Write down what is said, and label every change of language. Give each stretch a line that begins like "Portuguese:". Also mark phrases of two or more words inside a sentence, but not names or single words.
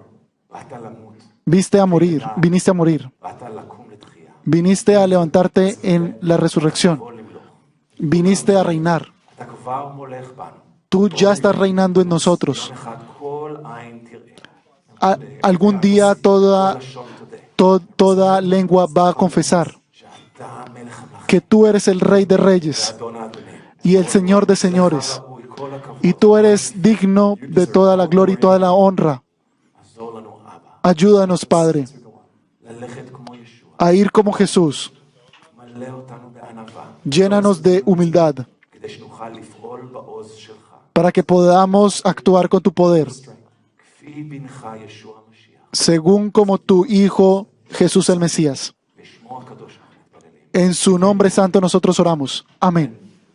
Hebrew: באת למות.
Spanish: Viniste a morir.
Hebrew: באת לקום לתחייה.
Spanish: Viniste a levantarte en la resurrección.
Hebrew: בוא למלוך.
Spanish: Viniste a reinar.
Hebrew: אתה כבר מולך בנו.
Spanish: Tú ya estás reinando en nosotros.
Hebrew: יום אחד כל עין תראה.
Spanish: Algún día
Hebrew: כל לשון תודה.
Spanish: toda lengua va a confesar
Hebrew: שאתה מלך המלכים.
Spanish: que tú eres el Rey de Reyes
Hebrew: אדון האדונים.
Spanish: y el Señor de Señores.
Hebrew: ראוי כל הכבוד.
Spanish: Y tú eres digno de toda la gloria y toda la honra.
Hebrew: עזור לנו אבא.
Spanish: Ayúdanos, Padre,
Hebrew: ללכת כמו ישוע.
Spanish: a ir como Jesús.
Hebrew: מלא אותנו בענווה.
Spanish: Llénanos de humildad
Hebrew: כדי שנוכל לפעול בעוז שלך.
Spanish: para que podamos actuar con tu poder,
Hebrew: כפי בנך ישוע המשיח.
Spanish: según como tu Hijo Jesús el Mesías.
Hebrew: בשמו הקדוש אנחנו מתפללים.
Spanish: En su nombre santo nosotros oramos. Amén.